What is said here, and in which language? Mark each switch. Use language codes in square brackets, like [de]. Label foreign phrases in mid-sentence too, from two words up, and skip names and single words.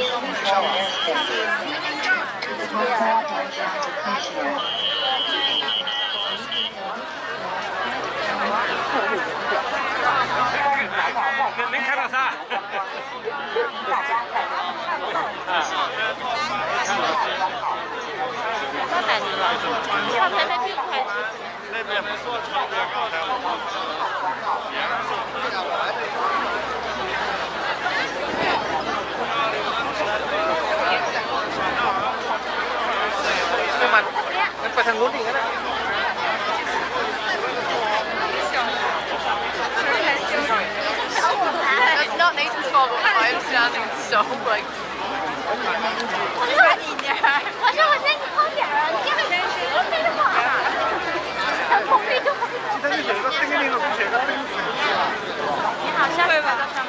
[zh] 没看到啥？那边不说唱歌刚才 [th] ไปทางนู้นอีกก็ได้ [en] That's not Nathan's fault, but I'm standing so like. [zh] 我说你点儿，我说我在你旁边啊，你还真是，我非得跑啊！碰壁就碰壁。你好，下回吧。